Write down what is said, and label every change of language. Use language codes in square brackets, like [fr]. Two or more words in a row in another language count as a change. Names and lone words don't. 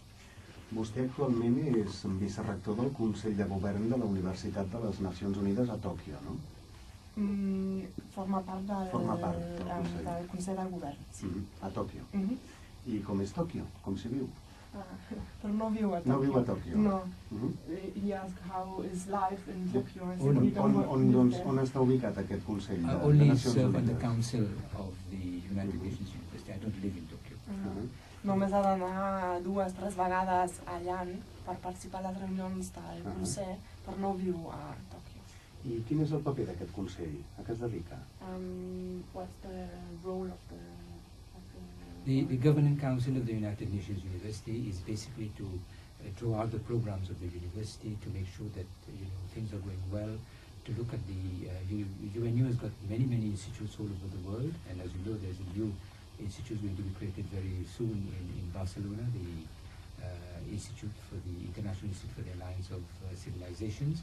[ca] Vostè actualment és vicerector del Consell de Govern de la Universitat de les Nacions Unides a Tòquio, no? Forma part del Consell de Govern, sí. A Tòquio. I com és Tòquio? Com s'hi viu? Però no viu a Tòquio. No viu a Tòquio? No. [en] He asked how is life in Tokyo. [ca] On està ubicat aquest Consell de Nacions Unides? [en] Only serve on the Council of the United Nations University. I don't live in Tokyo. [ca] Només ha d'anar 2 o 3 vegades a l'any per participar a les reunions del Consell, però no viu a Tòquio. I quin és el paper d'aquest Consell? A què es dedica? [en] What's the role of The Governing Council of the United Nations University is basically to draw out the programs of the university, to make sure that things are going well, to look at the UNU has got many institutes all over the world, and as you know, there's a new institute going to be created very soon in Barcelona, the Institute for the International Institute for the Alliance of Civilizations.